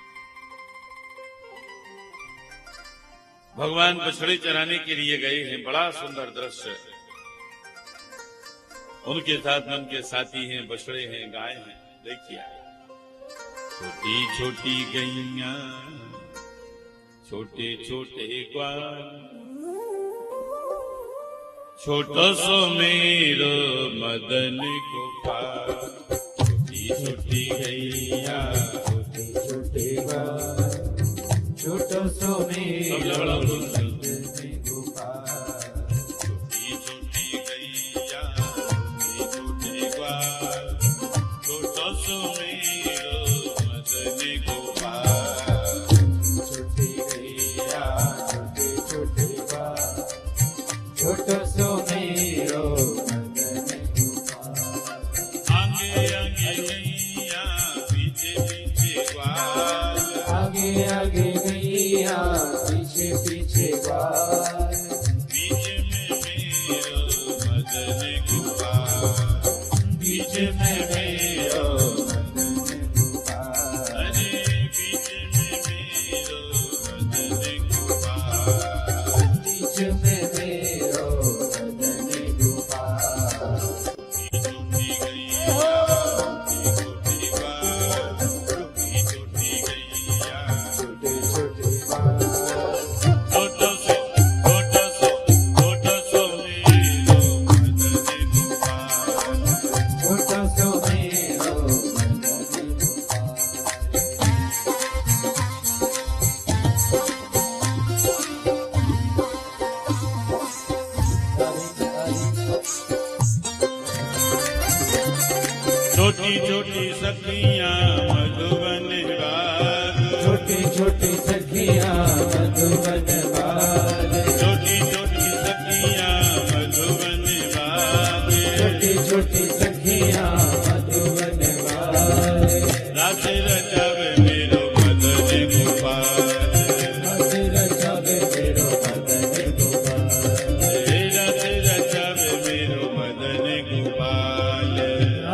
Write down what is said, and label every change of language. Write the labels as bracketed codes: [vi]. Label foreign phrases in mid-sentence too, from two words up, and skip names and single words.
[hi] भगवान बछड़े चराने के लिए गए हैं, बड़ा सुंदर दृश्य। उनके साथ में उनके साथी हैं, बछड़े हैं, गाय हैं। देखिए, छोटी छोटी गैया, छोटे छोटे ग्वाल, [bra] छोटो सो मेरो मदन गोपाल। [hi] छोटी छोटी गैया, छोटे छोटे ग्वाल, [bra] छोटो सो मेरो मदन गोपाल। [hi] छोटी छोटी गैया, छोटे छोटे ग्वाल, [bra] छोटो सो मेरो मदन गोपाल। [hi] छोटी गैया, छोटे छोटे ग्वाल, [bra] छोटो सो मेरो मदन गोपाल। [hi] आगे आगे गैया, पीछे पीछे ग्वाल, आगे आगे गैया, पीछे पीछे ग्वाल। [bra] बीच में मेरो मदन गोपाल, बीच में मेरो मदन गोपाल। अरे बीच में मेरो मदन गोपाल, बीच में मेरो मदन गोपाल। [hi] छोटी गैया, छोटी ग्वाल, छोटी छोटी गैया, छोटे छोटे ग्वाल। [bra] छोटो सो मेरो मदन गोपाल, छोटो सो मेरो मदन गोपाल। [hi] छोटी छोटी सखियां मधुबन बाग, छोटी छोटी सखियां मधुबन बाग, छोटी छोटी सखियां मधुबन बाग, छोटी छोटी सखियां मधुबन बाग। [bra] रास रचावे मेरो मदन गोपाल, रास रचावे मेरो मदन गोपाल, रास रचावे मेरो मदन गोपाल।